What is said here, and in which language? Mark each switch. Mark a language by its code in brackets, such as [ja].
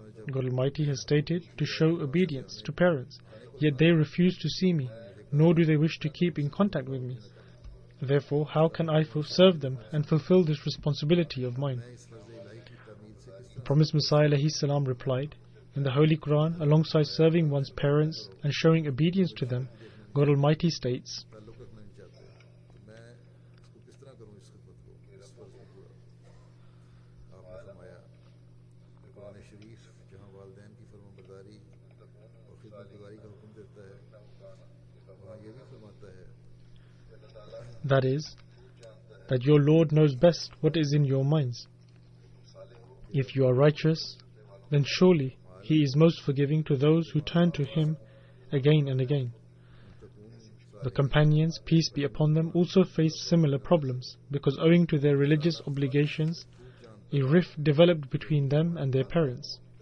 [en] God Almighty has stated to show obedience to parents, yet they refuse to see me, nor do they wish to keep in contact with me. Therefore, how can I serve them and fulfill this responsibility of mine?" The Promised Messiah ﷺ replied, in the Holy Quran, alongside serving one's parents and showing obedience to them, God Almighty states, [hi] ताल्लुक रखना नहीं चाहते तो मैं इसको किस तरह करूं इस खिदमत को इस फर्ज को पूरा आपने फरमाया कुरान शरीफ जहां वालिदैन की फरमाबरदारी और खिदमतगारी का हुक्म देता है वहां ये भी फरमाता है [en] that is, that your Lord knows best what is in your minds. If you are righteous, then surely He is most forgiving to those who turn to Him again and again. The companions, peace be upon them, also faced similar problems because owing to their religious obligations, a rift developed between them and their parents.